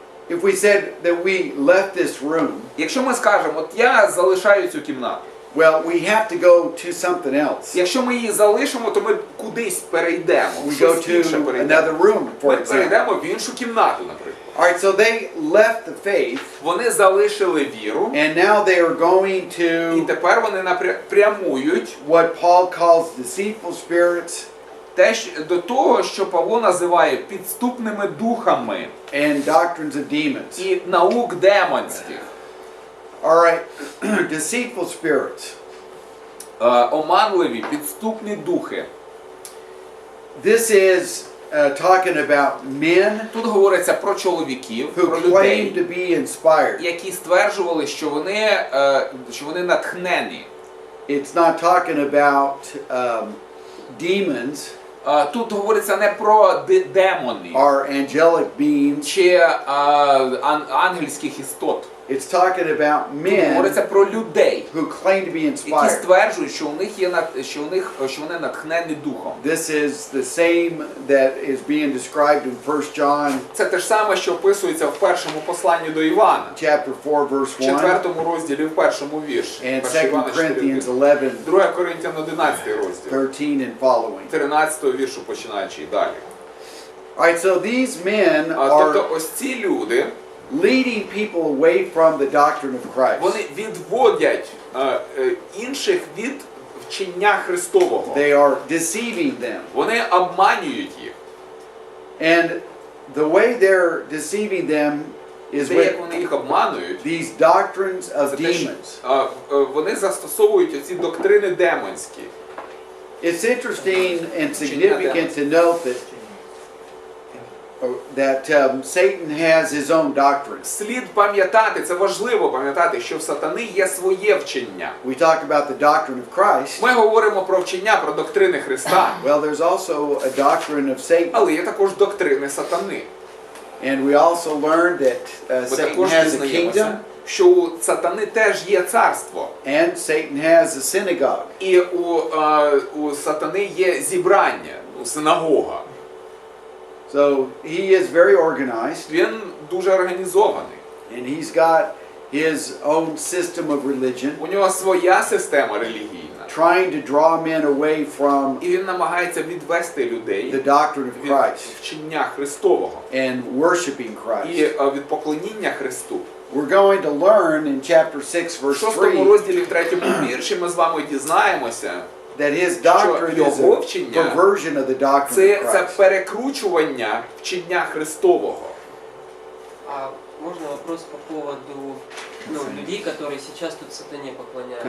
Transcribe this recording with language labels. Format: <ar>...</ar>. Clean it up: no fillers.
<en>If we said that we left this room,</en> <uk>Якщо ми скажемо, от я залишаю цю кімнату,</uk> <en>well, we have to go to something else.</en> <uk>якщо ми її залишимо, то ми кудись перейдемо,</uk> <en>We go</en> <uk>щось інше</uk> <en>to</en> <uk>перейдемо.</uk> <en>another room, for</en> <uk>Ми</uk> <en>example.</en> <uk>перейдемо в іншу кімнату, наприклад.</uk> <en>All right, so they left the faith,</en> <uk>Вони залишили віру,</uk> <en>and now they are going</en> <uk>і</uk> <en>to</en> <uk>тепер вони прямують</uk> <en>what Paul calls deceitful spirits</en> <uk>до того, що Павло називає підступними духами</uk> <en>and doctrines of demons.</en> <uk>і наук демонських.</uk> <en>All right, deceitful spirits.</en> <uk>Оманливі, підступні духи.</uk> <en>This is talking about men</en> <uk>Тут говориться про чоловіків,</uk> <en>who</en> <uk>про</uk> <en>claim</en> <uk>людей,</uk> <en>to be inspired.</en> <uk>які стверджували, що вони натхнені.</uk> <en>It's not talking about demons</en> <uk>Тут говориться не про демони</uk> <en>or angelic beings.</en> <uk>чи ангельських істот.</uk> <en>It's talking about</en> <uk>Тут</uk> <en>men</en> <uk>говориться про людей,</uk> <en>who claim to be</en> <uk>які</uk> <en>inspired.</en> <uk>стверджують, що у них є що вони натхнені духом.</uk> <en>This is the same that is being described in 1 John</en> <uk>Це те ж саме, що описується в першому посланні до Івана,</uk> <en>chapter 4</en> <uk>в</uk> <en>verse 1</en> <uk>4 розділі, в першому вірші.</uk> <en>and</en> <uk>1 Івана</uk> <en>2 Corinthians</en> <uk>4:1.</uk> <en>11,</en> <uk>2 Коринтян 11 розділ,</uk> <en>13 and following.</en> <uk>13 віршу починаючи і далі.</uk> <en>All right, so these men</en> <uk>Тобто</uk> <en>are</en> <uk>ось ці люди,</uk> <en>leading people away from the doctrine of Christ.</en> <uk>вони відводять інших від вчення Христового.</uk> <en>They are deceiving them.</en> <uk>Вони обманюють їх.</uk> <en>And the way they're deceiving them is</en> <uk>Те, як</uk> <en>with</en> <uk>вони їх обманують,</uk> <en>these doctrines of</en> <uk>це те, що,</uk> <en>demons.</en> <uk>вони застосовують оці доктрини демонські.</uk> <en>It's interesting and significant to note that Satan has his own doctrine.</en> <uk>Слід пам'ятати, це важливо пам'ятати, що в сатани є своє вчення.</uk> <en>We talk about the doctrine of Christ.</en> <uk>Ми говоримо про вчення, про доктрини Христа,</uk> <en>Well, there's also a doctrine of Satan.</en> <uk>але є також доктрини сатани.</uk> <en>And we also learned that</en> <uk>Ми</uk> <en>Satan</en> <uk>також</uk> <en>has a</en> <uk>дізнаємося,</uk> <en>kingdom</en> <uk>що у сатани теж є царство.</uk> <en>and Satan has a synagogue.</en> <uk>І у сатани є зібрання, синагога.</uk> <en>So he is very organized</en> <uk>Він дуже організований.</uk> <en>and he's got his own system of religion,</en> <uk>У нього своя система релігійна.</uk> <en>trying to draw men away from</en> <uk>І він намагається відвести людей</uk> <en>the doctrine of</en> <uk>від</uk> <en>Christ</en> <uk>вчення Христового</uk> <en>and worshiping</en> <uk>і</uk> <en>Christ.</en> <uk>від поклоніння Христу.</uk> <en>We're going to learn in chapter 6</en> <uk>В</uk> <en>verse</en> <uk>6</uk> <en>3</en> <uk>розділі, в 3 вірші ми з вами дізнаємося,</uk> <en>that his doctrine is</en> <uk>його</uk> <en>a</en> <uk>вчення</uk> <en>perversion of the doctrine of</en> <uk>це</uk> <en>Christ.</en> <uk>перекручування вчення Христового.</uk> <ru>А можно вопрос по поводу людей, которые сейчас тут сатане поклоняются?</ru>